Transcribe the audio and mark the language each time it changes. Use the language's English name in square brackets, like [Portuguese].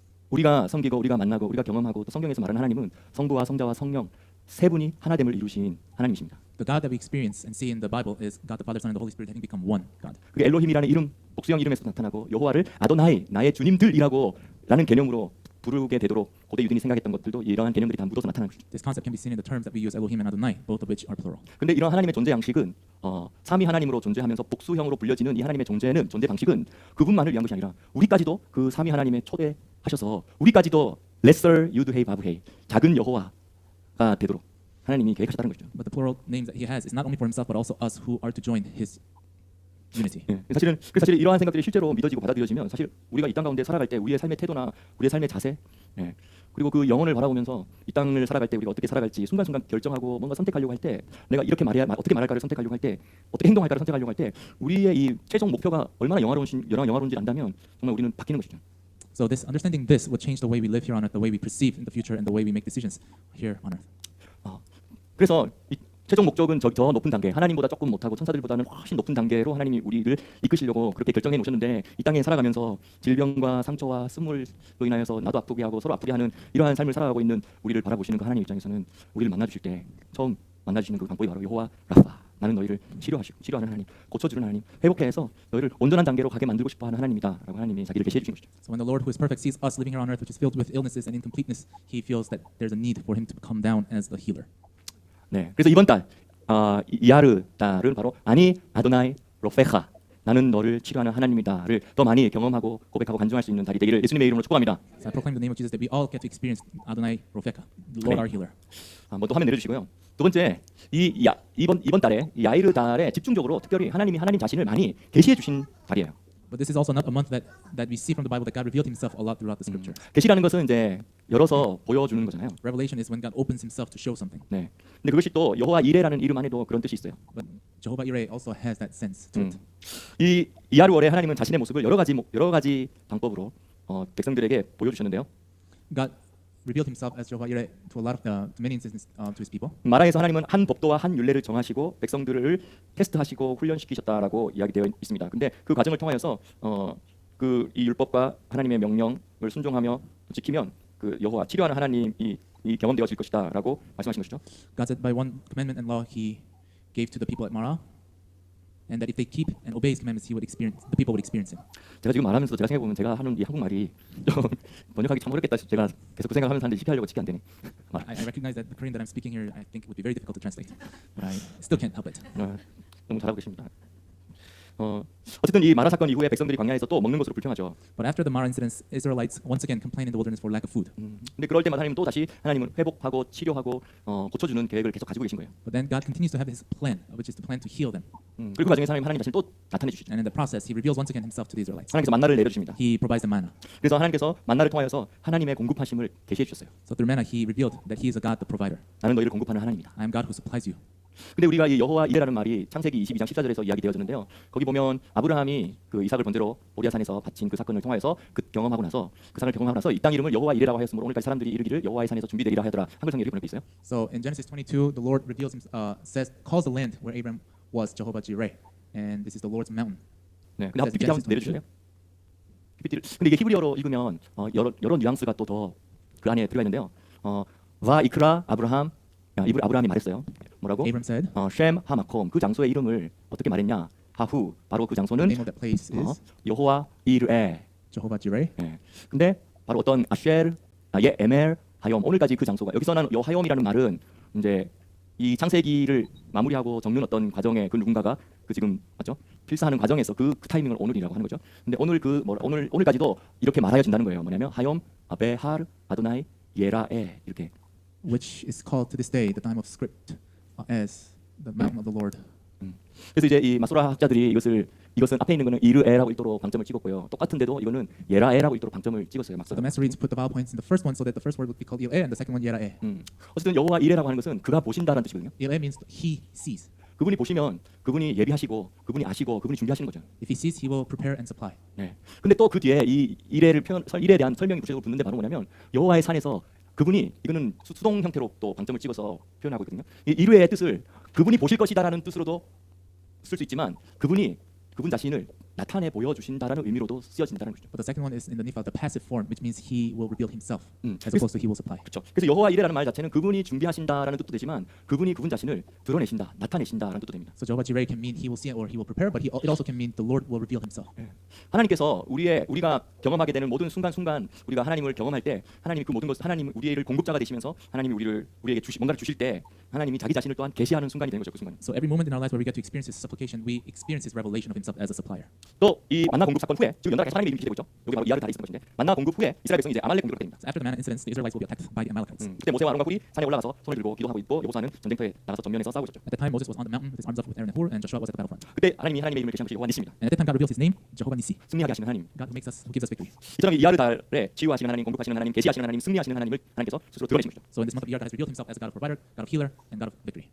[Korean] 우리가 섬기고 우리가 만나고 우리가 경험하고 또 성경에서 말하는 하나님은 성부와 성자와 성령 세 분이 하나됨을 이루신 하나님이십니다. [English] The God that we experience and see in the Bible is God the Father, Son, and the Holy Spirit having become one God. [Korean] 그게 엘로힘이라는 이름, 복수형 이름에서 나타나고 여호와를 아도나이, 나의 주님들이라고 라는 개념으로 부르게 되도록 고대 유대인이 생각했던 것들도 이러한 개념들이 다 묻어서 나타나는 것이죠. [English] This concept can be seen in the terms that we use Elohim and Adonai, both of which are plural. [Korean] 근데 이런 하나님의 존재 양식은 삼위 하나님으로 존재하면서 복수형으로 불려지는 이 하나님의 존재 방식은 그분만을 위한 것이 아니라 우리까지도 그 삼위 하나님의 초대하셔서 우리까지도 lesser 유드헤이 바브헤이, 작은 여호와가 되도록 하나님이 계획하셨다는 것이죠. [English] But the plural names that he has is not only for himself but also us who are to join his unity. [Korean] 예, 사실은 이러한 생각들이 실제로 믿어지고 받아들여지면 사실 우리가 이 땅 가운데 살아갈 때 우리의 삶의 태도나 우리의 삶의 자세, 예, 그리고 그 영혼을 바라보면서 이 땅을 살아갈 때 우리가 어떻게 살아갈지 순간순간 결정하고 뭔가 선택하려고 할 때 내가 이렇게 말해야 어떻게 말할까를 선택하려고 할 때 어떻게 행동할까를 선택하려고 할 때 우리의 이 최종 목표가 얼마나 영화로운지 안다면 정말 우리는 바뀌는 것이죠. [English] So this understanding this will change the way we live here on earth, the way we perceive in the future, and the way we make decisions here on earth. [Korean] 그래서 이 최종 목적은 저 높은 단계, 하나님보다 조금 못하고 천사들보다는 훨씬 높은 단계로 하나님이 우리를 이끄시려고 그렇게 결정해 놓으셨는데 이 땅에 살아가면서 질병과 상처와 쓴물로 인하여서 나도 아프게 하고 서로 아프게 하는 이러한 삶을 살아가고 있는 우리를 바라보시는 그 하나님 입장에서는 우리를 만나주실 때 처음 만나주시는 그 방법이 바로 여호와 라파, 나는 너희를 치료하는 하나님, 고쳐주는 하나님, 회복해 해서 너희를 온전한 단계로 가게 만들고 싶어하는 하나님이다라고 하나님이 자기를 계시해 주신 것이죠. [English] So when the Lord who is perfect sees us living here on earth, which is filled with illnesses and incompleteness, he feels that there's a need for him to come down as the healer. [Korean] 네, 그래서 이번 달 이아르 달은 바로 아니 아도나이 로페하, 나는 너를 치료하는 하나님이다를 더 많이 경험하고 고백하고 간증할 수 있는 달이 되기를 예수님의 이름으로 축복합니다. [English] So I proclaim the name of Jesus that we all get to experience Adonai Rofeka, the Lord [Korean] 네. [English] our healer. [Korean] 또 화면 내려주시고요. 두 번째, 이번 달에 이 야이르 달에 집중적으로 특별히 하나님이 하나님 자신을 많이 계시해 주신 달이에요. [English] But this is also not a month that we see from the Bible that God revealed himself a lot throughout the scripture. [Korean] 계시라는 것은 이제 열어서 보여주는 거잖아요. [English] Revelation is when God opens himself to show something. [Korean] 네. 근데 그것이 또 여호와 이레라는 이름 안에도 그런 뜻이 있어요. [English] But Jehovah Jireh also has that sense to it. [Korean] 이 이하루월에 하나님은 자신의 모습을 여러 가지 방법으로 백성들에게 보여주셨는데요. [English] God revealed himself as Jehovah Jireh to a lot of to many instances to his people. [Korean] 마라에서 하나님은 한 법도와 한 율례를 정하시고 백성들을 테스트하시고 훈련시키셨다라고 이야기되어 있습니다. 근데 그 과정을 통하여서 그 이 율법과 하나님의 명령을 순종하며 지키면 그 여호와 치료하는 하나님이 경험되어질 것이다라고 말씀하신 것이죠. [English] God said by one commandment and law he gave to the people at Marah, and that if they keep and obey his commandments, the people would experience him. [Korean] 제가 지금 말하면서 제가 생각해 보면 제가 하는 이 한국말이 좀 번역하기 참 어렵겠다. 제가 계속 그 생각하면서 하는데 실패하려고 쉽게 안 되네. [English] I recognize that the Korean that I'm speaking here, I think it would be very difficult to translate, but I still can't help it. [Korean] 너무 잘하고 계십니다. 어쨌든 이 마라 사건 이후에 백성들이 광야에서 또 먹는 것으로 불평하죠. [English] But after the Marah incidents, Israelites once again complained in the wilderness for lack of food. [Korean] 근데 그럴 때마다 하나님은 또 다시 하나님은 회복하고 치료하고 고쳐주는 계획을 계속 가지고 계신 거예요. [English] But then God continues to have his plan, which is the plan to heal them. [Korean] 그리고 그 과정에서 하나님 자신 또 나타내 주시죠. [English] And in the process, he reveals once again himself to the Israelites. [Korean] 하나님께서 만나를 내려주십니다. [English] He provides the manna. [Korean] 그래서 하나님께서 만나를 통하여서 하나님의 공급하심을 계시해 주셨어요. [English] So through manna, he revealed that he is a God, the provider. [Korean] 나는 너희를 공급하는 하나님이다. [English] I am God who supplies you. [Korean] 근데 우리가 이 여호와 이레라는 말이 창세기 22장 14절에서 이야기되어졌는데요. 거기 보면 아브라함이 그 이삭을 번제로 모리아산에서 바친 그 사건을 통하여서 그 경험하고 나서 그 산을 경험하고 나서 이 땅 이름을 여호와 이레라고 하였으므로 오늘까지 사람들이 이르기를 여호와의 산에서 준비되리라 하더라. 한글 성경에 이렇게 보내고 있어요. [English] So in Genesis 22, the Lord reveals, calls the land where Abram was Jehovah Jireh, and this is the Lord's mountain. [Korean] 네, 근데 PPT 한번 내려주세요. PPT를. 근데 이게 히브리어로 읽으면 여러 뉘앙스가 또 더 그 안에 들어가 있는데요. 와 이크라 아브라함, 아브라함이 말했어요. 뭐라고? [English] Abram said, [Korean] 셈 하마콤, 그 장소의 이름을 어떻게 말했냐? 하후, 바로 그 [English] the [Korean] 장소는 [English] name of that place is [Korean] 여호와 이르에. [English] Jehovah Jireh. [Korean] 네. 근데 바로 어떤 아쉘, 에멜, 하욤, 오늘까지 그 장소가 여기서는 여하욤이라는 말은 이제 이 창세기를 마무리하고 적는 어떤 과정에 그 누군가가 그 지금 맞죠? 필사하는 과정에서 그 타이밍을 오늘이라고 하는 거죠. 근데 오늘까지도 이렇게 말하여 준다는 거예요. 뭐냐면 하욤, 베하르, 아도나이, 예라에 이렇게. [English] Which is called to this day the time of script as the mountain of the Lord. [Korean] 그래서 이제 이 마소라 학자들이 이것은 앞에 있는 거는 이르에라고 읽도록 방점을 찍었고요. 똑같은데도 이거는 예라에라고 읽도록 방점을 찍었어요. [English] So the Masoretes put the vowel points in the first one so that the first word would be called Ileh and the second one Yeraeh. [Korean] 어쨌든 여호와 이레라고 하는 것은 그가 보신다라는 뜻이거든요. [English] Ileh means he sees. [Korean] 그분이 보시면 그분이 예비하시고 그분이 아시고 그분이 준비하시는 거죠. [English] If he sees, he will prepare and supply. [Korean] 네. 근데 또 그 뒤에 이 이레에 대한 설명이 구체적으로 붙는데 바로 뭐냐면 여호와의 산에서 그분이 이거는 수동 형태로 또 방점을 찍어서 표현하고 있거든요. 이 이르의 뜻을 그분이 보실 것이다라는 뜻으로도 쓸 수 있지만 그분 자신을 나타내 보여주신다라는 의미로도 쓰여진다는 것이죠. [English] But the second one is in the nifa, the passive form, which means he will reveal himself, as [Korean] 그래서- [English] opposed to he will supply. [Korean] 그렇죠. 그래서 여호와 이레라는 말 자체는 그분이 준비하신다라는 뜻도 되지만 그분이 그분 자신을 드러내신다, 나타내신다라는 뜻도 됩니다. [English] So Jehovah Jireh can mean he will see or he will prepare, but it also can mean the Lord will reveal himself. [Korean] 하나님께서 우리가 경험하게 되는 모든 순간순간 우리가 하나님을 경험할 때 하나님이 그 모든 것 하나님 우리를 공급자가 되시면서 하나님이 우리에게 뭔가를 주실 때 하나님이 자기 자신을 또한 계시하는 순간이 되는 거죠. 그 순간. [English] So every moment in our lives where we get to experience his supplication, we experience his revelation of himself as a supplier. [Korean] 또 이 만나 공급 사건 후에 지금 연달아 하나님의 이름이 기대고 있죠. 여기 바로 이하를 달에 있는 것인데 만나 공급 후에 이스라엘 백성이 이제 아말렉 공격을 됩니다. [English] So after the manna incidents, the Israelites will be attacked by the Amalekites. [Korean] 그때 모세와 아론과 훌이 산에 올라가서 손을 들고 기도하고 있고 여호사는 전쟁터에 나가서 전면에서 싸우고 있었죠. [English] At the time, Moses was on the mountain with his arms up with Aaron and Hur, and Joshua was at the battlefront. [Korean] 그때 하나님의 이름을 계시한 것이 여호와 니시입니다. [English] And at that time, God reveals his name, Jehovah Nissi, [Korean] 승리하게 하시는 하나님. [English] God who gives us victory. [Korean] 이처럼 이하를 달에 치유하시는 하나님, 공급하시는 하나님, 계시하시는 하나님, 승리하시는 하나님을 하나님께서 스스로 드러내신 거죠. [English] So in this month of Iyar, God has revealed himself as a God of provider, God of healer, and God of victory.